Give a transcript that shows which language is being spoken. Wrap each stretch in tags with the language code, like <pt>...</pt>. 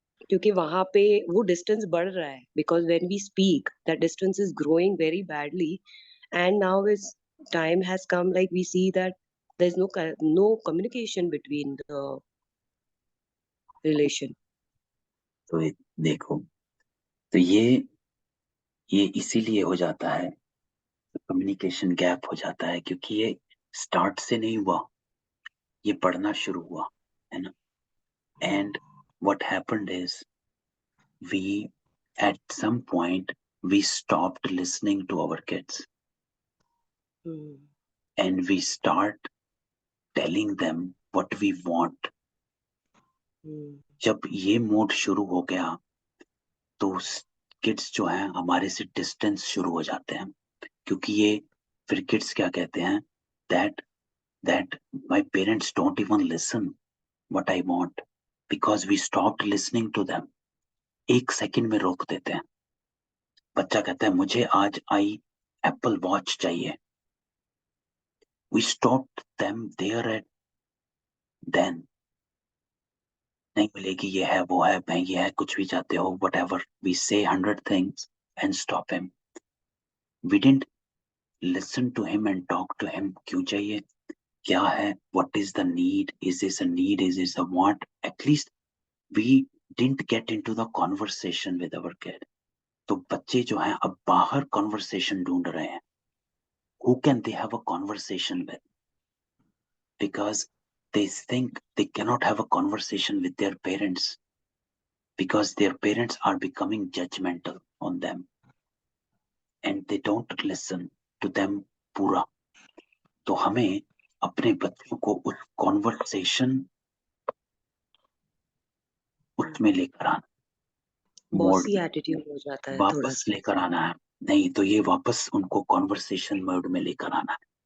<hi>क्योंकि वहां पे वो डिस्टेंस बढ़ रहा है</hi> <en>Because when we speak that distance is growing very badly and now is time has come like we see that there's no communication between the relation.</en> <hi>तो देखो, तो ये इसीलिए हो जाता है, कम्युनिकेशन गैप हो जाता है, क्योंकि ये स्टार्ट से नहीं हुआ, ये बढ़ना शुरू हुआ, है ना।</hi> <en>And what happened is we at some point we stopped listening to our kids Hmm. and we start telling them what we want. Hmm.</en> <hi>जब ये मोड शुरू हो गया तो किड्स जो हैं हमारे से डिस्टेंस शुरू हो जाते हैं, क्योंकि ये फिर किड्स क्या कहते हैं,</hi> <en>that that my parents don't even listen what I want because we stopped listening to them.</en> <hi>एक सेकंड में रोक देते हैं। बच्चा कहता है मुझे आज आई एप्पल वॉच चाहिए,</hi> <en>we stopped them there at then.</en> <hi>नहीं मिलेगी, ये है वो है महंगी है, कुछ भी चाहते हो,</hi> <en>whatever we say 100 things and stop him. We didn't listen to him and talk to him.</en> <hi>क्यों चाहिए, क्या है,</hi> <en>what is the need, is this a need, is this a want. At least we didn't get into the conversation with our kid.</en> <hi>तो बच्चे जो हैं अब बाहर conversation ढूंढ रहे हैं,</hi> <en>who can they have a conversation with, because they think they cannot have a conversation with their parents because their parents are becoming judgmental on them and they don't listen to them पूरा.</en> <hi>तो हमें अपने बच्चों को उस conversation उसमें लेकर आना, मोड बॉसी एटीट्यूड हो जाता है थोड़ा वापस सा. लेकर आना है। नहीं तो ये वापस उनको कॉन्वर्सेशन मोड में लेकर आना है।</hi>